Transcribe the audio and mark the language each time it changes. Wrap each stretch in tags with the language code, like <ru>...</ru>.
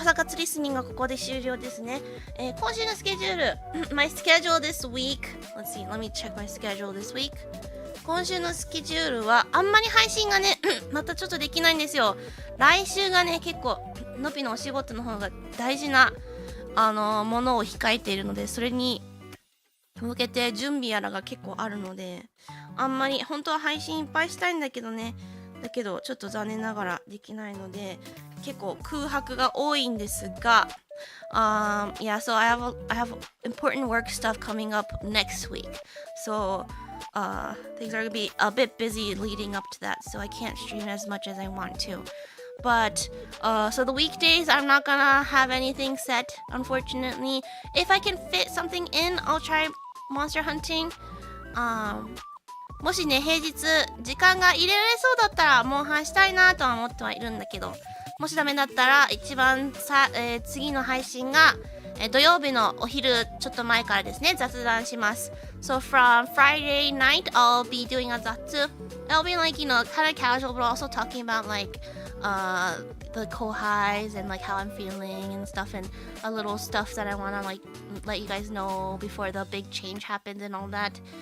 <ja>朝活リスニングはここで終了ですね。今週のスケジュール、</ja> <en>my schedule this week. Let me check my schedule this week.</en> <ja>今週のスケジュールはあんまり配信がね、またちょっとできないんですよ。来週がね、結構のぴのお仕事の方が大事なものを控えているので、それに向けて準備やらが結構あるので、あんまり本当は配信いっぱいしたいんだけどね。だけどちょっと残念ながらできないので結構空白が多いんですが、</ja> <en>yeah, so I have important work stuff coming up next week. So things are gonna be a bit busy leading up to that, so I can't stream as much as I want to. But so the weekdays I'm not gonna have anything set, unfortunately. If I can fit something in, I'll try monster hunting.</en> <ja>もしね、平日時間が入れられそうだったらモンハンしたいなとは思ってはいるんだけど、もしダメだったら一番次の配信が、土曜日のお昼ちょっと前からですね、雑談します。</ja> <en>So from Friday night, I'll be doing a zatsu. I'll be like, kind of casual, but also talking about like the kohais and like how I'm feeling and stuff, and a little stuff that I want to like let you guys know before the big change happens and all that.</en>